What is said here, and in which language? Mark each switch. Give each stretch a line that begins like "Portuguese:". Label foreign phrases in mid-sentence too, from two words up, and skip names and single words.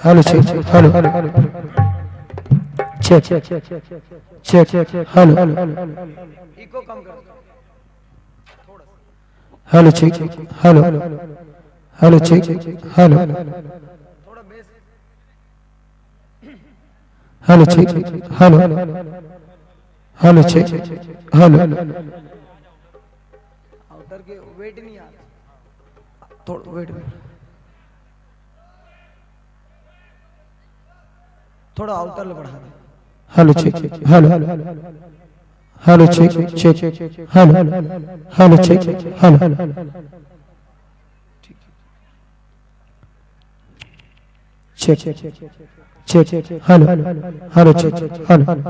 English: hello check hello check check hello hello check hello hello check hello hello check hello hello check hello
Hindi: आउटर के वेट नहीं आता थोड़ा वेट थोड़ा आउटर ले बढ़ा दे
English: hello check hello hello check check hello hello check hello check check hello hello check hello